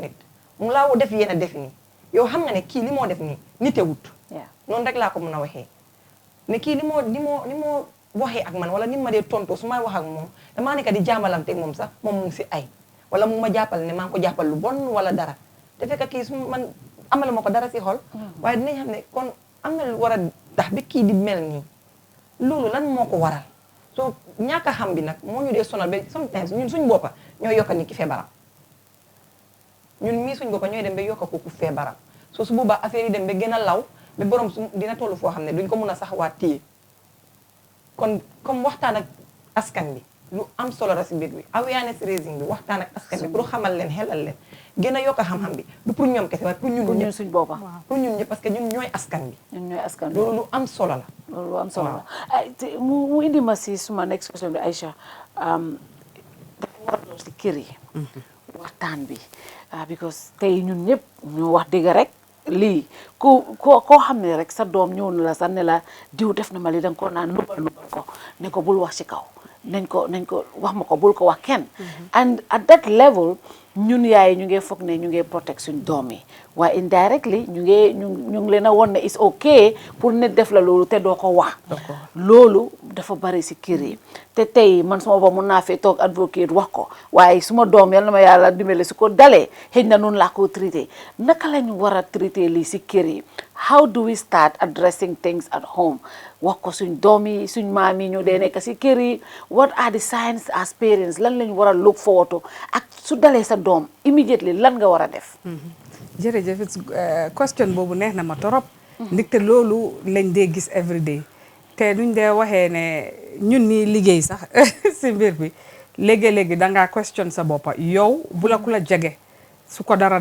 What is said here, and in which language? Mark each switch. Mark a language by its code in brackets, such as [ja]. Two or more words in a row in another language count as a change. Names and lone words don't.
[wo] nit mu laa def yéen a def nii yow xam nga ne kii li moo def nii nite wut noonu rek laa ko mën a waxee ne kii li moo waxee ak man wala ni ma dee tontoo su may wax ak moom damaa nekk di jàmbalante ak moom sax moom mu ngi si ay wala mu ma jàppal ne maa ngi ko jàppal lu bon wala dara te fekk kii su man amala ma ko dara si xol waaye dinañ xam ne kon am na lu war a tax bi kii di mel nii loolu lan moo ko waral soo ñàkk a xam bi nag moo ñu dee sonal ba sometimes ñun suñ boppa ñooy yokka nit ki feebaram ñun mii suñ boppa ñooy dem ba yokka kooku feebaram soo su boobaa affaire yi dem ba gën a law ba borom su dina toll foo xam ne duñ ko mun a sax waa téye kon comme waxtaan ak askan bi lu am solo la si biir bi [en] awareness raising [wo] bi waxtaan ak askan bi pour xamal leen xelal leen gën a yokk a xam-xam bi du pour ñoom kese waaye pour ñun ñëpp suñ boppa pour ñun ñëpp parce que ñun ñooy askan bi ñun ñooy askan bi loolu lu am solo la loolu lu am solo la mu indi ma si suma [en] next question [wo] bi Aïcha dafa war a doon si kër yi waxtaan bi because tey ñun ñëpp ñu wax dëgg rek lii koo xam ne rek sa doom ñëw na la sax ne la diw def na ma li danga ko naan nubal ko ne ko bul wax ci kaw nañ ko wax ma ko bul ko wax kenn [en] and at that level [wo] ñun yaay ñu ngi foog ne ñu ngi protect suñ doom yi waaye indirectly ñu ngi leen a won ne [en] it's okay [wo] pour nit def la loolu te doo ko wax loolu dafa bari si kër yi te tey man suma ba mun naa fee toog advocate wax ko waaye suma doom yal na ma yàlla dimbale su ko dalee xëy na noonu laa ko traité naka lañ war a traité lii si kër yi [en] how do we start addressing things at home [wo] wax ko suñ doom yi suñ maam yi ñu dee nekk si kër yi [en] what are the signs as parents [wo] lan lañ war a [en] look forward to [wo] ak su dalee sa doom immediately lan nga war a def jërëjëf question boobu neex na ma torop ndaxte loolu lañ dee gis [en] every day [wo] te duñ dee waxee ne ñun nii liggéey sax si mbir bi léegi-léegi dangaa question sa boppa yow bu la ku la jege su ko dara